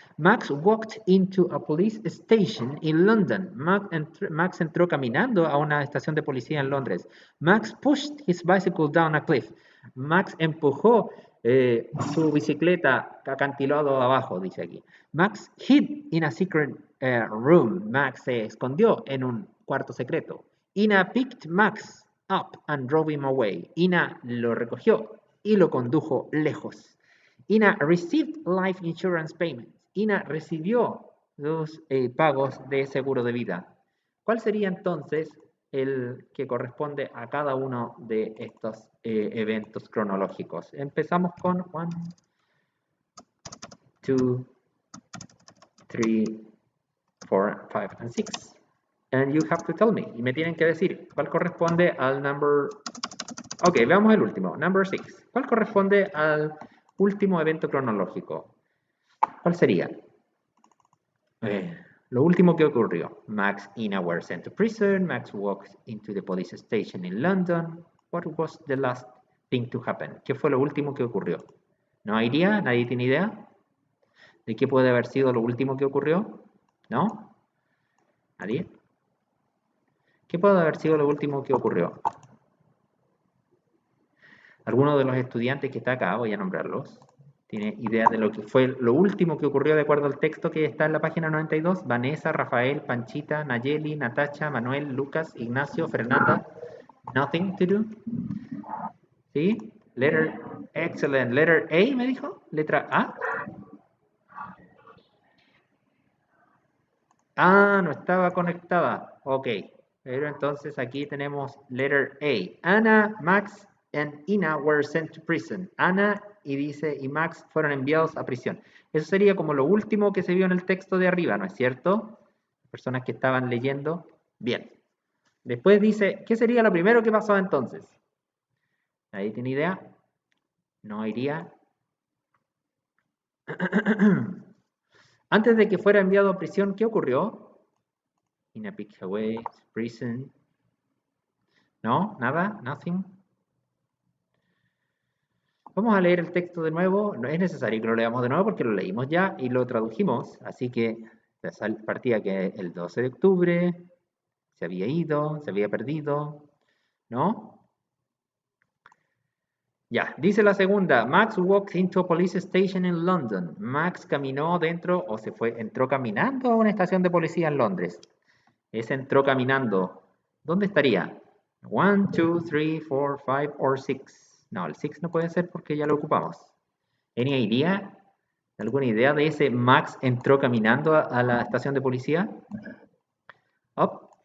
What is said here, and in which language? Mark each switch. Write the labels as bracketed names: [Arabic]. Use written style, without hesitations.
[English] Max walked into a police station in London. [Spanish] Max entró caminando a una estación de policía en Londres. [English] Max pushed his bicycle down a cliff. [Spanish] Max empujó su bicicleta acantilado abajo, dice aquí. [English] Max hid in a secret room. [Spanish] Max se escondió en un cuarto secreto. [English] Ina picked Max up and drove him away. [Spanish] Ina lo recogió y lo condujo lejos. [English] Ina received life insurance payments. [Spanish] Ina recibió los pagos de seguro de vida. ¿Cuál sería entonces el que corresponde a cada uno de estos eventos cronológicos? Empezamos con 1, 2, 3, 4, 5, [English] and 6. And you have to tell me. [Spanish] Y me tienen que decir cuál corresponde al number... Ok, veamos el último. [English] Number 6. [Spanish] ¿Cuál corresponde al último evento cronológico? ¿Cuál sería? Lo último que ocurrió. [English] Max and Ina were sent to prison. Max walked into the police station in London. What was the last thing to happen? [Spanish] ¿Qué fue lo último que ocurrió? ¿No hay idea? ¿Nadie tiene idea? ¿De qué puede haber sido lo último que ocurrió? ¿No? ¿Nadie? ¿Qué puede haber sido lo último que ocurrió? ¿Alguno de los estudiantes que está acá, voy a nombrarlos, tiene idea de lo que fue lo último que ocurrió de acuerdo al texto que está en la página 92? Vanessa, Rafael, Panchita, Nayeli, Natacha, Manuel, Lucas, Ignacio, Fernanda. [English] Nothing to do. [Spanish] ¿Sí? [English] Letter, excellent. Letter A, [Spanish] me dijo. Letra A. Ah, no estaba conectada. Ok. Pero entonces aquí tenemos [English] letter A. Anna, Max and Ina were sent to prison. [Spanish] Ana y Max fueron enviados a prisión. Eso sería como lo último que se vio en el texto de arriba, ¿no es cierto? Personas que estaban leyendo. Bien. Después dice, ¿qué sería lo primero que pasó entonces? ¿Nadie tiene idea? No iría. Antes de que fuera enviado a prisión, ¿qué ocurrió? [English] Ina picked away, prison. [Spanish] ¿No? ¿Nada? [English] ¿Nothing? [Spanish] Vamos a leer el texto de nuevo. No es necesario que lo leamos de nuevo porque lo leímos ya y lo tradujimos. Así que partía que el 12 de octubre se había ido, se había perdido, ¿no? Ya, dice la segunda. [English] Max walked into a police station in London. [Spanish] Max caminó dentro o entró caminando a una estación de policía en Londres. Ese entró caminando. ¿Dónde estaría? 1, 2, 3, 4, 5 o 6. No, el 6 no puede ser porque ya lo ocupamos. [English] ¿Any idea? [Spanish] ¿Alguna idea de ese Max entró caminando a la estación de policía? Up.